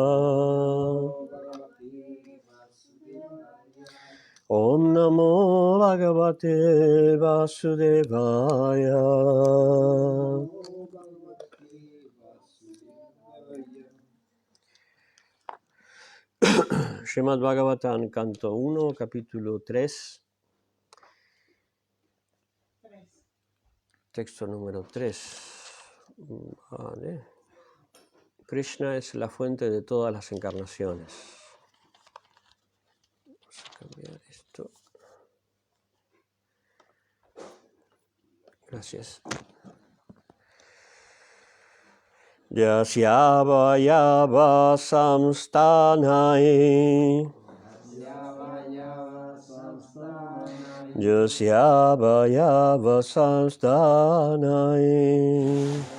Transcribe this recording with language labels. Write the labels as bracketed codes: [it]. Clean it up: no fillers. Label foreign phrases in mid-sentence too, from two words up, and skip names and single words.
[sa] Om Namo Bhagavate Vasudevaya. [es] Srimad Bhagavatam, canto 1, capítulo 3, texto número 3. Vale. Krishna es la fuente de todas las encarnaciones. Vamos a cambiar esto. Gracias. [sa] Yasya vayava samstanai. Yasya vayava samstanai.